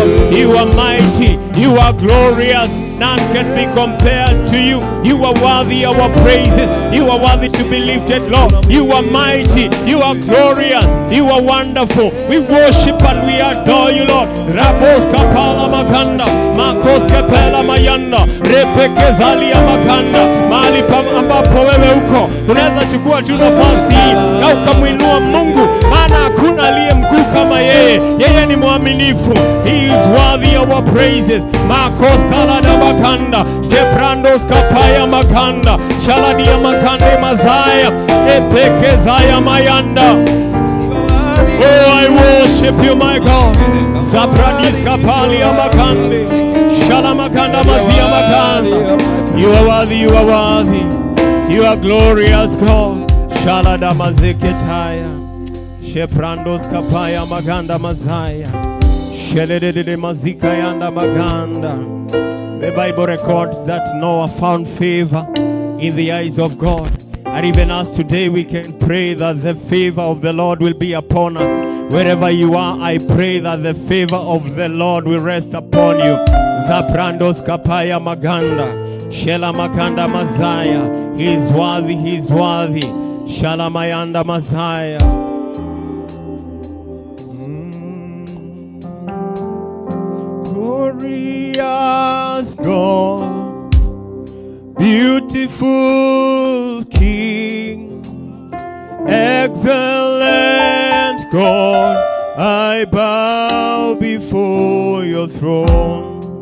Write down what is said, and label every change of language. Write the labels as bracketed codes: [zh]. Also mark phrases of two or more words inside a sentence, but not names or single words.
[en] You are mighty. You are glorious. None can be compared to you. You are worthy of our praises. You are worthy to be lifted, Lord. You are mighty. You are glorious. You are wonderful. We worship and we adore you, Lord. Rabos kapala makanda. Makos kapela mayan. makanda repekezali ya makanda. [sw] Mahali ambapo wewe uko, unaweza chukua tu nafasi hii na ukamwinua Mungu, maana hakuna aliye mkuu kama yeye. Yeye ni mwaminifu. [en] He is worthy of our praises. Makos kalada makanda jebrandos kapaya makanda shaladia makande mazaya epekezaya mayanda. Oh, I worship you, my God. Zabradis kapali amakande shalamakanda mazia makanda. You are worthy, you are worthy, you are glorious God. Shalada mazeketaya sheprandos kapaya maganda mazaya shelede mazika yanda maganda. The Bible records that Noah found favor in the eyes of God. And even as today we can pray that the favor of the Lord will be upon us. Wherever you are, I pray that the favor of the Lord will rest upon you. Zaprandos kapaya maganda shela makanda mazaya. He is worthy, he is worthy. Shalamayanda mazaya. Glorious God, beautiful King, excellent God, I bow before your throne.